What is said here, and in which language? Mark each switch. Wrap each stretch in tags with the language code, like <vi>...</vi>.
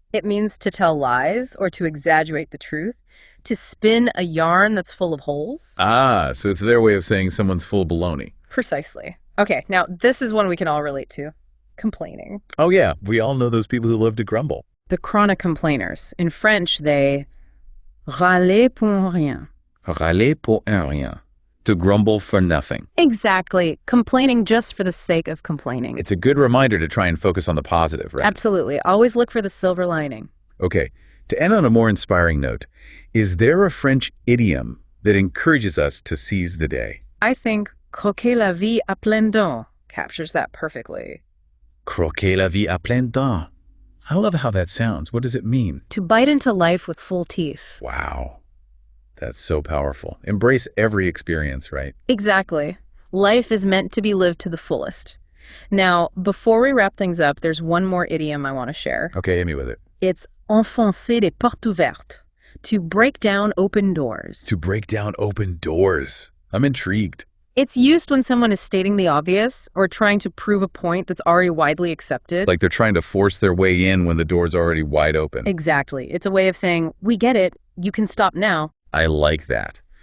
<en>It means to tell lies or to exaggerate the truth, to spin a yarn that's full of holes. Ah, so it's their way of saying someone's full of baloney. Precisely. Okay, now this is one we can all relate to. Complaining. Oh yeah, we all know those people who love to grumble. The chronic complainers. In French, they râler pour rien. Râler pour un rien. To grumble for nothing. Exactly. Complaining just for the sake of complaining. It's a good reminder to try and focus on the positive, right? Absolutely. Always look for the silver lining. Okay, to end on a more inspiring note, is there a French idiom that encourages us to seize the day? I think croquer la vie à pleines dents captures that perfectly.</en> <fr>Croquer la vie à pleines dents.</fr> <en>I love how that sounds. What does it mean? To bite into life with full teeth. Wow. That's so powerful. Embrace every experience, right? Exactly. Life is meant to be lived to the fullest. Now, before we wrap things up, there's one more idiom I want to share. Okay, hit me with it. It's enfoncer des portes ouvertes. To break down open doors. To break down open doors. I'm intrigued. It's used when someone is stating the obvious or trying to prove a point that's already widely accepted. Like they're trying to force their way in when the door's already wide open. Exactly. It's a way of saying, we get it, you can stop now. I like that.</en>